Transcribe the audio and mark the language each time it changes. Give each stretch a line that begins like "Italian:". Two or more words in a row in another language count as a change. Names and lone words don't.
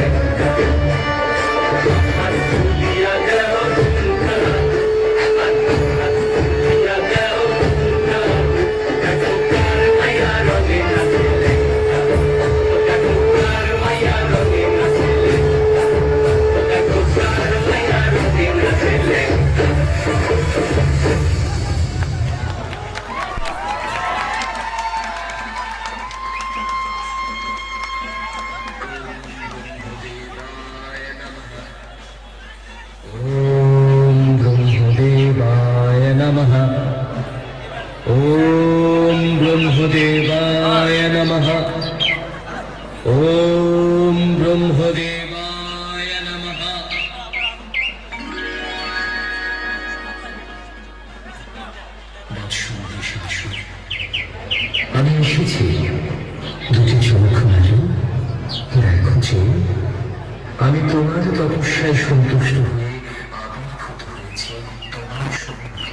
Bangla: হাত তুলিয়া গেল ঝুমকা হাত তুলিয়া গেল ঝুমকা দেখো চার মাইয়া রঙে নাচে ও দেখো চার মাইয়া রঙে নাচে ও দেখো চার মাইয়া রঙে নাচে
Sanskrit: ॐ ब्रह्मदेवाय नमः ॐ ब्रह्मदेवाय नमः ॐ ब्रह्मदेवाय नमः
Bangla: আমি এসেছি দুটি চোখ মেলো দেখো যে আমি তোমার তপস্যায় সন্তুষ্ট হয়ে আবির্ভূত হয়েছি তোমার সম্মুখে।